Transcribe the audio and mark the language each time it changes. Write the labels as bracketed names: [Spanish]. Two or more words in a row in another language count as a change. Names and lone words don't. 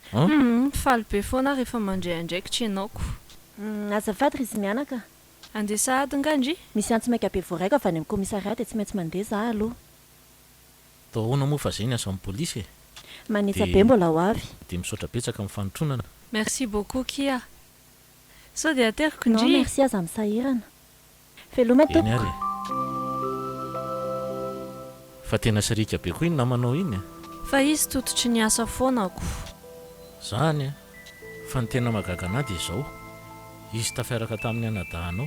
[Malagasy] faly be foana rehefa mandray andraiky tsy ianaoko azafady ry izy mianaka andeha sahady ngandry misy antso maika be voaraika avy any amin'ny komisariat dia tsy maintsy mandeha za aloha tao ahoana moa fa zay ny asa amin'ny polisy e manetsa be mbola ho avy dia misaotra betsaka amin'ny fanotronana [French] merci beaucoup [Malagasy] kia sao dia ateriko [French] non [Malagasy] indry merci aza misahirana veloma eny tompoko ary fa tena sirika be koa iny namanao iny e fa izy tototry ny asa foanako zany a fa ny tena magagana dia izao izy tafiaraka tamin'ny anadahanao